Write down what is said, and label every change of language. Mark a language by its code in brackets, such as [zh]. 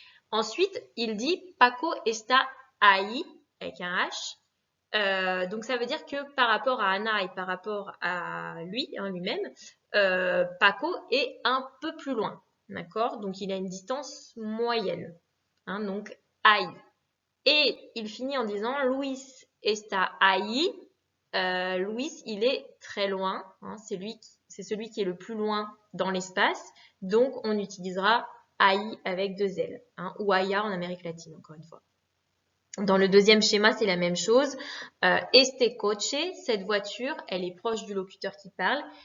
[fr] Ensuite, il dit [es] Paco está ahí, [fr] avec un H. Donc ça veut dire que par rapport à Anna et par rapport à lui, hein, lui-même, Paco est un peu plus loin. D'accord? Donc, il a une distance moyenne. Hein, donc, ahí. Et il finit en disant [es] Luis está ahí. [fr] Luis, il est très loin. Hein, c'est celui qui est le plus loin dans l'espace. Donc, on utilisera ahí avec deux L. Hein, ou allá en Amérique latine, encore une fois. Dans le deuxième schéma, c'est la même chose. [es] Este coche, [fr] cette voiture, elle est proche du locuteur qui parle.